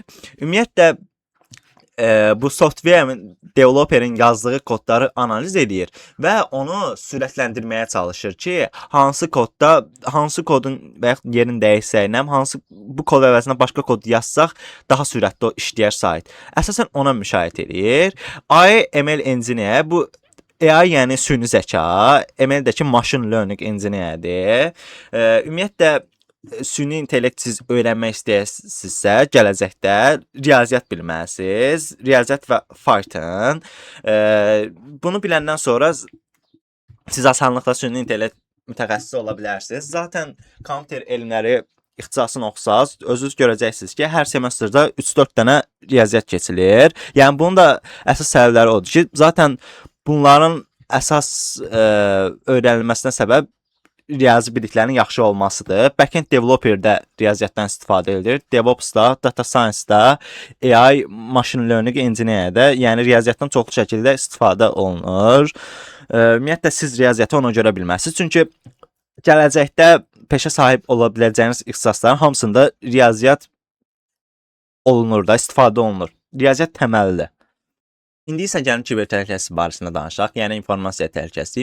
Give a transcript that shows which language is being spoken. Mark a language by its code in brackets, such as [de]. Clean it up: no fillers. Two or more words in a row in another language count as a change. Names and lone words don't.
[az] Ümumiyyətlə bu [en] software developerin [az] yazdığı kodları analiz edir və onu sürətləndirməyə çalışır ki, hansı kodun və yaxud yerin dəyişsəynə, bu kod əvəzinə başqa kod yazsaq daha sürətli işləyər sayt. Əsasən ona müşahidə edir. [en] AI ML engineer [az] bu AI yəni süni zəka, ML-dəki [en] machine learning engineer-dir. [az] Ümumiyyətlə süni intellekt siz öyrənmək istəyirsinizsə, gələcəkdə riyaziyyat bilməlisiniz. Riyaziyyat və Python. Bunu biləndən sonra siz asanlıqla süni intellekt mütəxəssisi ola bilərsiniz. Zaten kompüter elmləri ixtisasını oxusaz, özünüz görəcəksiniz ki, hər semestrdə 3-4 dənə riyaziyyat keçilir. Yəni bunun da əsas səbəbləri odur ki, zaten bunların əsas öyrənilməsinə səbəb riyazi biliklərinin yaxşı olmasıdır. [en] Backend developer-də [az] riyaziyyatdan istifadə edilir. DevOps-da, [en] data science-da, AI, machine learning engineer-də, [az] yəni riyaziyyatdan çoxlu şəkildə istifadə olunur. Ümumiyyətlə siz riyaziyyatı ona görə bilməlisiniz. Çünki gələcəkdə peşə sahib ola biləcəyiniz ixtisasların hamısında riyaziyyat olunur da, istifadə olunur. Riyaziyyat təməlidir. İndi isə gəlin kiber təhlükəsizlik barəsində danışaq, yəni informasiya təhlükəsizliyi.